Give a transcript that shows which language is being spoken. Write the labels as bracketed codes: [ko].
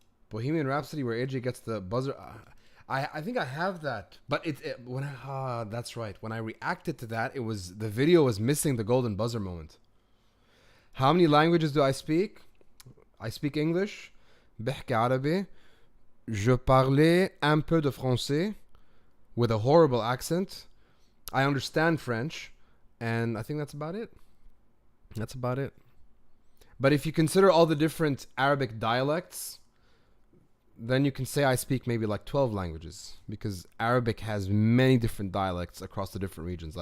[en] Bohemian Rhapsody, where AJ gets the buzzer. I think I have that, but that's right. When I reacted to that, the video was missing the golden buzzer moment. How many languages do I speak? I speak English. [ar] بحكي عربي. [fr] Je parlais un peu de français [en] with a horrible accent. I understand French, and I think that's about it. But if you consider all the different Arabic dialects, then you can say I speak maybe like 12 languages, because Arabic has many different dialects across the different regions.